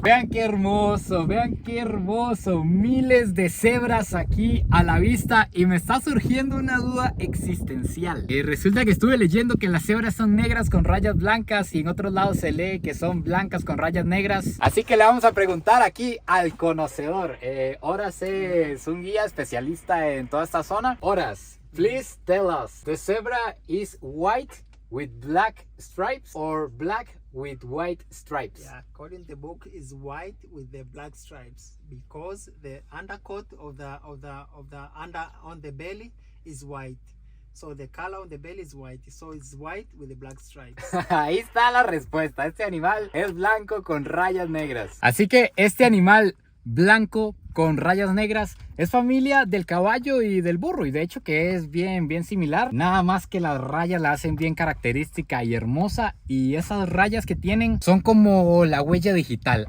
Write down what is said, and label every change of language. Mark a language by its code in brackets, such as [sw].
[es] Vean qué hermoso, vean qué hermoso. Miles de cebras aquí a la vista y me está surgiendo una duda existencial. Resulta que estuve leyendo que las cebras son negras con rayas blancas y en otros lados se lee que son blancas con rayas negras. Así que le vamos a preguntar aquí al conocedor. Horas es un guía especialista en toda esta zona. [en] Horas, please tell us, the zebra is white with black stripes or black with white stripes? Yeah, according to the book, is white with the black stripes because the undercoat of the under on the belly is white. So the color on the belly is white. So it's white with the black stripes. [es] Ahí está la respuesta. Este animal es blanco con rayas negras. Así que este animal blanco con rayas negras es familia del caballo y del burro, y de hecho que es bien similar, nada más que las rayas la hacen bien característica y hermosa, y esas rayas que tienen son como la huella digital.